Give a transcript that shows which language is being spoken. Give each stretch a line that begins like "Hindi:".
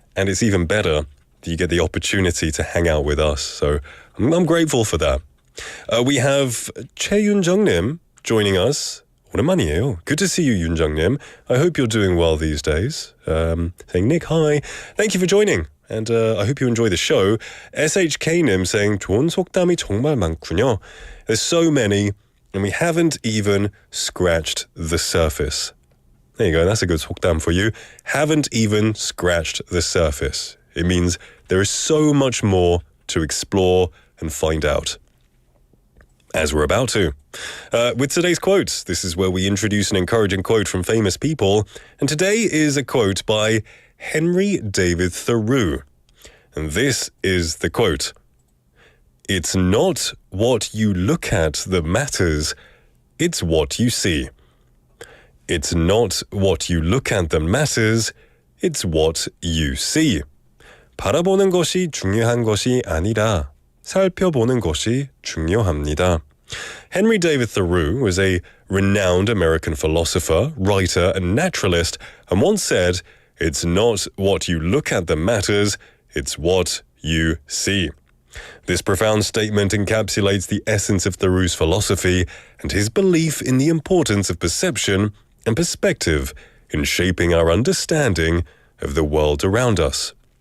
English: And it's even better that you get the opportunity to hang out with us. So I'm grateful for that. We have Che Yun-jung-nim joining us.
Korean: 오랜만이에요.
English: Good to see you, Yun-jung-nim. I hope you're doing well these days. Saying, Nick, hi. Thank you for joining. And I hope you enjoy the show.
Korean: SHK-nim
English: saying,
Korean: 좋은 속담이 정말 많군요.
English: There's so many, and we haven't even scratched the surface. There you go, that's a good 속담 for you. Haven't even scratched the surface. It means there is so much more to explore and find out. As we're about to. With today's quotes, this is where we introduce an encouraging quote from famous people. And today is a quote by Henry David Thoreau. And this is the quote. It's not what you look at that matters, it's what you see. It's not what you look at that matters, it's what you see.
Korean: 바라보는 것이 중요한 것이 아니라 살펴보는 것이 중요합니다.
English: Henry David Thoreau was a renowned American philosopher, writer, and naturalist, and once said, "It's not what you look at that matters, it's what you see." This profound statement encapsulates the essence of Thoreau's philosophy and his belief in the importance of perception and perspective in shaping our understanding of the world around us.